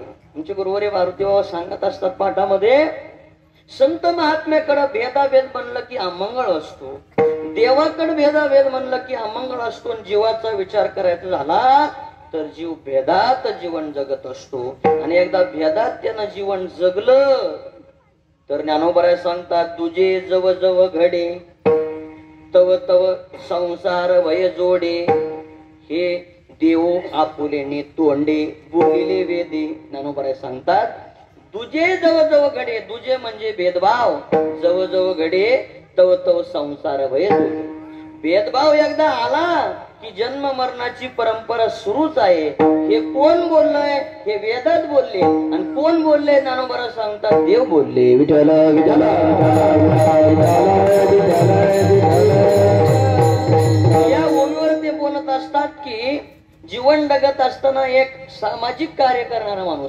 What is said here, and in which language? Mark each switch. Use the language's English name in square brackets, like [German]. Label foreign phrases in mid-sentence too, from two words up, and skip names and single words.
[Marathi] आमचे गुरुवारी मारुती बाबा सांगत असतात पाठामध्ये, संत महात्म्याकडे भेदाभेद म्हणलं की अमंगळ असतो, देवाकडे भेदाभेद म्हणलं की अमंगळ असतो. जीवाचा विचार करायचा झाला तर जीव भेदात जीवन जगत असतो. आणि एकदा भेदात त्यानं जीवन जगलं तर ज्ञानोबराय सांगतात, तुझे जव जव घडे तव तव संसार वय जोडे, हे देव आपुलेने तोंडे बोलिले वेदे. ज्ञानोबराय सांगतात, तुझे जव जव घडे, तुझे म्हणजे भेदभाव, जव जव घडे तव तव संसार वय जोडे. भेदभाव एकदा आला की जन्म मरणाची परंपरा सुरूच आहे. हे कोण बोललंय? हे वेदात बोलले. आणि कोण बोलले? ज्ञानोबराय सांगतात, देव बोलले. विठ्ठल विठ्ठल या ओळीवर ते बोलत असतात की जीवन जगत असताना एक सामाजिक कार्य करणारा माणूस.